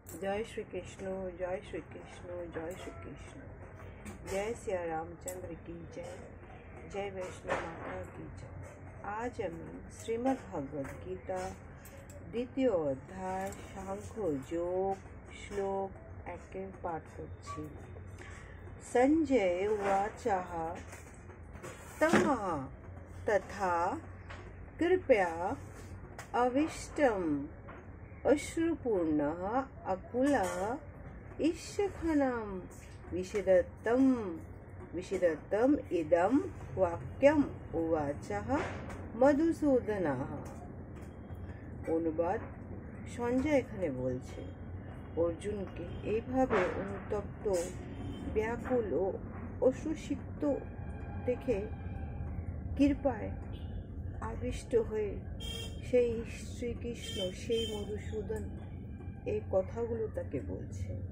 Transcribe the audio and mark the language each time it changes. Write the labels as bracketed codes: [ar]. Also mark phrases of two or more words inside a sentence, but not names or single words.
[hi] जय श्री कृष्ण, जय श्री कृष्ण, जय श्री कृष्ण। जय सिया रामचंद्र की जय, जय वैष्णव माता की जय। [bn] आज আমি শ্রীমদ্ ভগবদ গীতা দ্বিতীয় অধ্যায় সাংখ্য যোগ শ্লোক 1 পাঠ করছি। [sa] संजय उवाचः तमः तथा कृपया अविष्टम् अश्रुपूर्णः अकुलः ईशखनं विषिदतम् इदं वाक्यम् उवाचः मधुसूदनः। [bn] অনুবাদ, সঞ্জয় এখানে বলছে অর্জুনকে এইভাবে অনুতপ্ত, ব্যাকুল ও অশ্রুসিক্ত দেখে কৃপায় আবিষ্ট হয়ে সেই শ্রীকৃষ্ণ, সেই মধুসূদন এই কথাগুলো তাকে বলছে।